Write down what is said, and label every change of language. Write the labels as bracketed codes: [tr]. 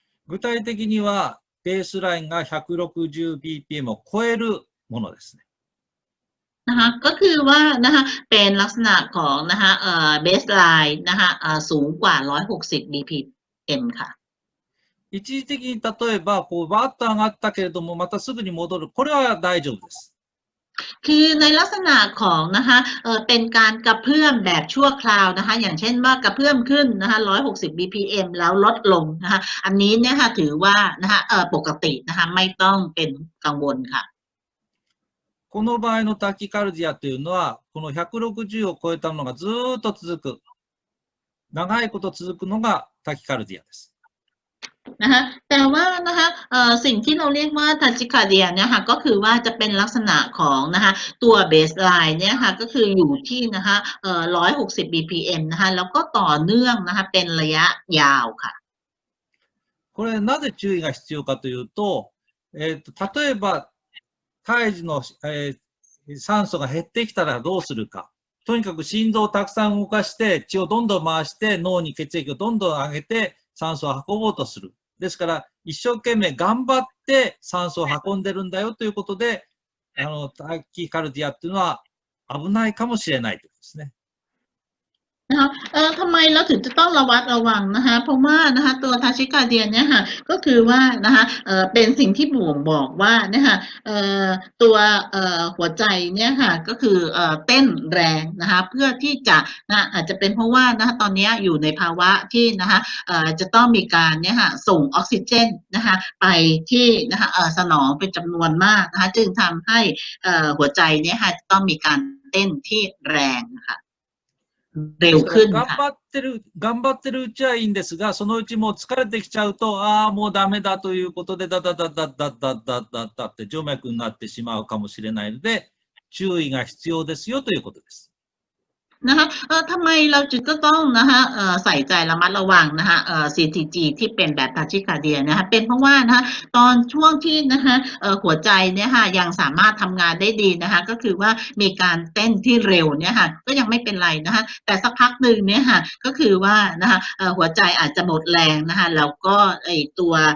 [ja] 具体的にはベースラインが 160bpm を超えるものですね。 [th] นะคะก็คือว่านะคะเป็นลักษณะของนะคะbaseline นะคะสูงกว่า160 bpm ค่ะ [ja] 一時的に例えばこうバッと上がったけれどもまたすぐに戻る、これは大丈夫です。 [th] คือในลักษณะของนะคะเป็นการกระเพื่อมแบบชั่วคราวนะคะอย่างเช่นว่ากระเพื่อมขึ้นนะคะ160 bpm แล้วลดลงนะคะอันนี้เนี่ยค่ะถือว่านะคะปกตินะคะไม่ต้องเป็นกังวลค่ะ [ja] この場合のタキカルディアというのは、この160を超えたものがずっと続く、長いこと続くのがタキカルディアです。 [th] นะคะแต่ว่านะคะสิ่งที่เราเรียกว่าทาชิคาเดียเนี่ยค่ะก็คือว่าจะเป็นลักษณะของนะคะตัวเบสไลน์เนี่ยค่ะก็คืออยู่ที่นะคะ160 bpm นะคะแล้วก็ต่อเนื่องนะคะเป็นระยะยาวค่ะ [ja] これなぜ注意が必要かというと、例えば胎児の、酸素が減ってきたらどうするか。とにかく心臓をたくさん動かして血をどんどん回して脳に血液をどんどん上げて酸素を運ぼうとする。ですから一生懸命頑張って酸素を運んでるんだよということで、タキカルディアっていうのは危ないかもしれないということですね。 [th] นะคะทำไมเราถึงจะต้องระวัดระวังนะคะเพราะว่านะคะตัวทาชิกาเดียนเนี่ยค่ะก็คือว่านะคะเป็นสิ่งที่บ่งบอกว่านะคะ ตัวหัวใจเนี่ยค่ะก็คือเต้นแรงนะคะเพื่อที่จะนะอาจจะเป็นเพราะว่านะคะตอนนี้อยู่ในภาวะที่นะคะจะต้องมีการเนี่ยค่ะส่งออกซิเจนนะคะไปที่นะคะสมองเป็นจำนวนมากนะคะจึงทำให้หัวใจเนี่ยค่ะต้องมีการเต้นที่แรงนะคะเร็วขึ้นค่ะ [ja] 頑張ってるうちはいいんですが、そのうちもう疲れてきちゃうと、ああ、もうダメだということで、ダダダダダダダダダって静脈になってしまうかもしれないので、注意が必要ですよということです。 [th] นะคะทำไมเราจึงก็ต้องนะคะใส่ใจระมัดระวังนะคะCTG ที่เป็นแบบทาชิคาเดียนะคะเป็นเพราะว่านะคะตอนช่วงที่นะคะหัวใจเนี่ยค่ะยังสามารถทำงานได้ดีนะคะก็คือว่ามีการเต้นที่เร็วเนี่ยค่ะก็ยังไม่เป็นไรนะคะแต่สักพักหนึ่งเนี่ยค่ะก็คือว่านะคะหัวใจอาจจะหมดแรงนะคะแล้วก็ตัว